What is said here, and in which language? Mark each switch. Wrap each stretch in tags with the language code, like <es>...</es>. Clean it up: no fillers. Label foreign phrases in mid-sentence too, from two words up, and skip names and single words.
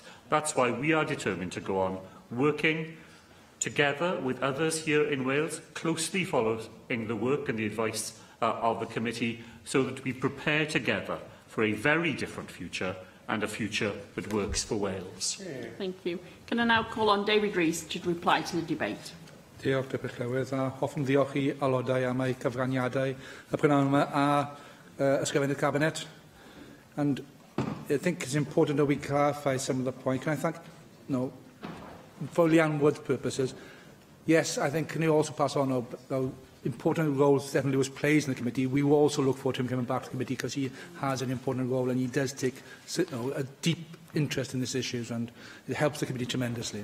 <en>That's why we are determined to go on working together with others here in Wales, closely following the work and the advice of the committee, so that we prepare together for a very different future, and a future that works for Wales. Thank you. Can I now call on David Rees to reply to the debate?</en> <cy>Diolch, Deputy Llywydd, a hoffwn ddiolch i aelodau am eu cyfraniadau y prynawn yma a ysgrifennydd Cabinet.</cy> <en>And I think it's important that we clarify some of the points. Can I thank, for Leanne Wood's purposes, yes, I think can you also pass on how important role Stephen Lewis plays in the committee. We will also look forward to him coming back to the committee because he has an important role and he does take a deep interest in these issues, and it helps the committee tremendously.</en>